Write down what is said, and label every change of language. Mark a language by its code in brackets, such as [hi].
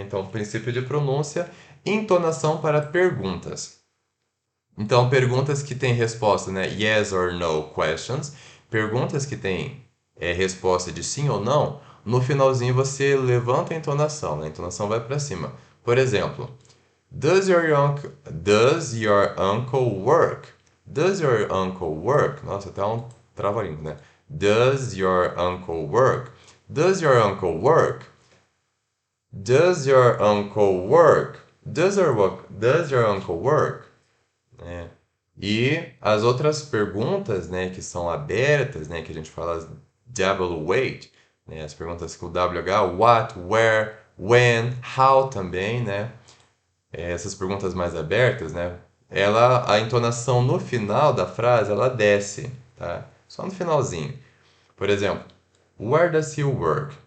[pt] Então, princípio de pronúncia, entonação para perguntas. Então, perguntas que têm resposta, né? [en] Yes or no questions. [pt] Perguntas que têm resposta de sim ou não. No finalzinho você levanta a entonação, né? A entonação vai para cima. Por exemplo, [en] does your uncle work? Does your uncle work? [pt] Nossa, até um trava-língua, né? [en] Does your uncle work? Does your uncle work? Does your uncle work? Does your uncle work? É. [pt] E as outras perguntas, né, que são abertas, né, que a gente fala [en] double weight, [pt] né, as perguntas com o WH, [en] what, where, when, how [pt] também, né, essas perguntas mais abertas, né, a entonação no final da frase, ela desce, tá? Só no finalzinho. Por exemplo, [en] where does he work?